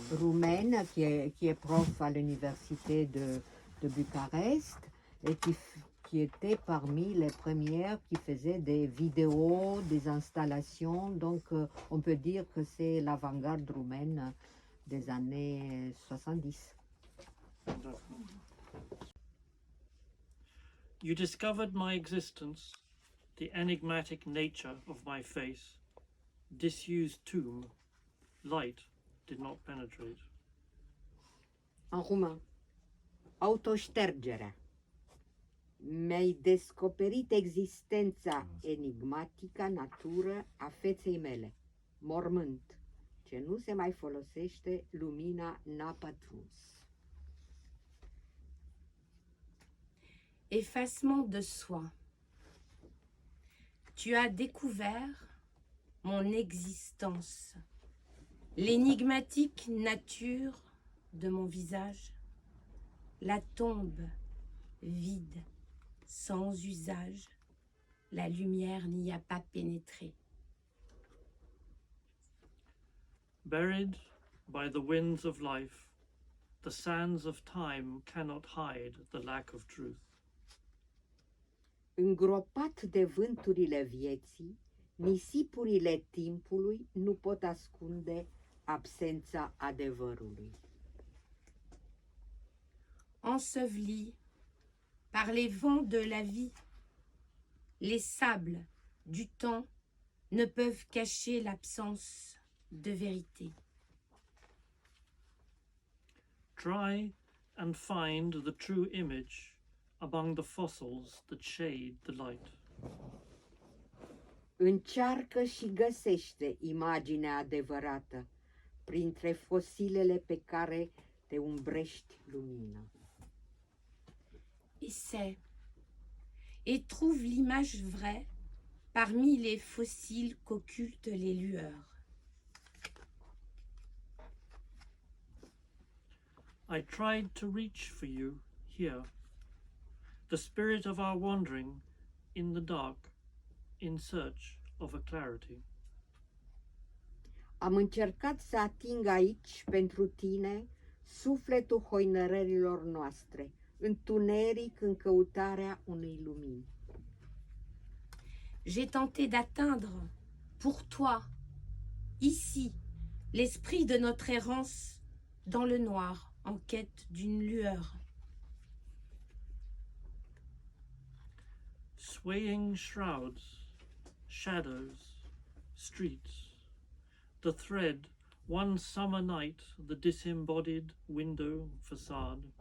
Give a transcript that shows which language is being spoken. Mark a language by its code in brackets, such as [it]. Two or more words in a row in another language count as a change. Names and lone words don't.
[fr] roumaine qui est prof à l'université de Bucarest et qui était parmi les premières qui faisaient des vidéos, des installations. Donc on peut dire que c'est l'avant-garde roumaine des années 70. [en] You discovered my existence, the enigmatic nature of my face, disused tomb, light did not penetrate. [fr] En roumain. [ro] Autoștergerea. Mi-ai descoperit existența enigmatică, natură a feței mele. Mormânt. Ce nu se mai folosește, lumina n-a pătruns. [fr] Effacement de soi. Tu as découvert mon existence, l'énigmatique nature de mon visage, la tombe vide, sans usage, la lumière n'y a pas pénétré. [en] Buried by the winds of life, the sands of time cannot hide the lack of truth. [ro] Îngropat de vânturile vieții, nisipurile timpului nu pot ascunde absența adevărului. [fr] Enseveli par les vents de la vie, les sables du temps ne peuvent cacher l'absence de vérité. [en] Try and find the true image among the fossils that shade the light. [ro] Încearcă și găsește imaginea adevărată printre fosilele pe care te umbrești lumina. [fr] Essaie et trouve l'image vraie parmi les fossiles qu'occultent les lueurs. [en] I tried to reach for you here, the spirit of our wandering in the dark, in search of a clarity. [ro] Am încercat să ating aici pentru tine sufletul hoinărărilor noastre, întuneric în căutarea unei lumini. [fr] J'ai tenté d'atteindre pour toi, ici, l'esprit de notre errance dans le noir en quête d'une lueur. [en] Swaying shrouds, shadows, streets, the thread, one summer night, the disembodied window facade.